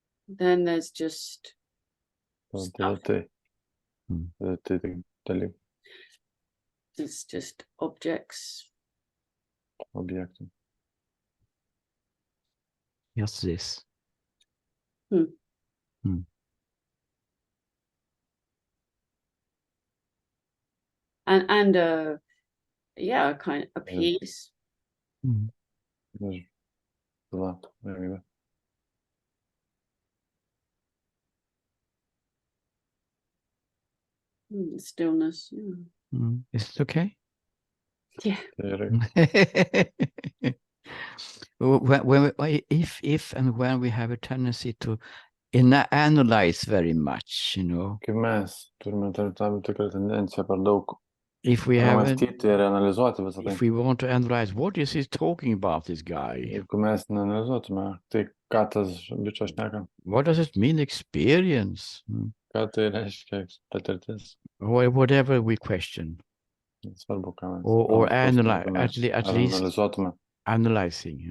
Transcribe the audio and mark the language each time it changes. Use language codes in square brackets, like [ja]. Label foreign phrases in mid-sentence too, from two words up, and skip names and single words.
[en] then there's just [lt] Tada [en] stuff. [lt] tai Mm. tai tik dalykai, [en] It's just objects. [lt] objektai. [en] Just this. And yeah, kind of a Yeah. piece. Mm. [lt] Ir tyla, ramybė. [en] Stillness. Yeah. Mm. Is it okay? Yeah. [lt] Tai yra [en] If and when we have a tendency to analyze very much, you know, [lt] kaip mes turime tam tikrą tendenciją per daug [en] if we haven't, [lt] mąstyti ir analizuoti visą tai. [en] if we want to analyze what is he talking about, this guy, [lt] Jeigu mes neanalizuotume, tai ką tas bičas šneka, [en] what does it mean experience? Mm. [lt] ką tai reiškia patirtis, [en] Or whatever we question, [lt] svarbu, ką mes [en] or [lt] klaustume, [en] at [lt] ar [en] least [lt] analizuotume, [en] analyzing. Yeah.